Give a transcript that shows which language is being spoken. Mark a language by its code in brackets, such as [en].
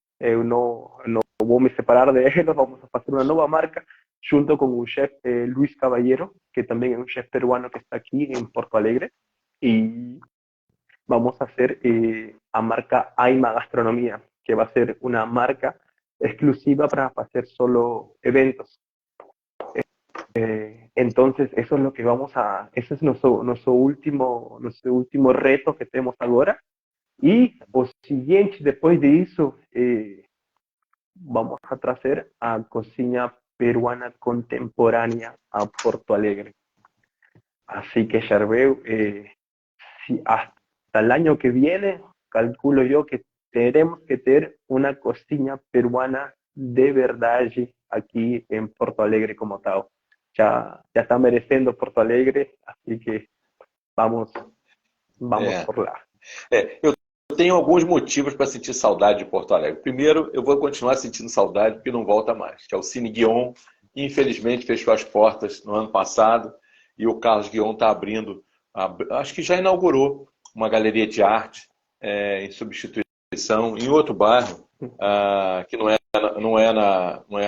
[pt] Eu não vou me separar de eles, [es] vamos a fazer uma nova marca junto com o chefe Luis Caballero, que também é um chefe peruano que está aqui em Porto Alegre, e vamos a hacer a marca Aima Gastronomía, que va a ser una marca exclusiva para hacer solo eventos. Entonces, eso es lo que ese es nuestro último reto que tenemos ahora. Y o siguiente, después de eso, vamos a traer a cocina peruana contemporánea a Porto Alegre. Así que, Charbel, si hasta el año que viene, calculo yo que tenemos que tener una cocina peruana de verdad aquí en Porto Alegre como tal. [pt] Já está merecendo Porto Alegre, [es] así que [pt] vamos por lá. Eu tenho alguns motivos para sentir saudade de Porto Alegre. Primeiro, eu vou continuar sentindo saudade porque não volta mais, que é o Cine Guion. Infelizmente, fechou as portas no ano passado e o Carlos Guion está abrindo, acho que já inaugurou uma galeria de arte em substituição em outro bairro, que não é na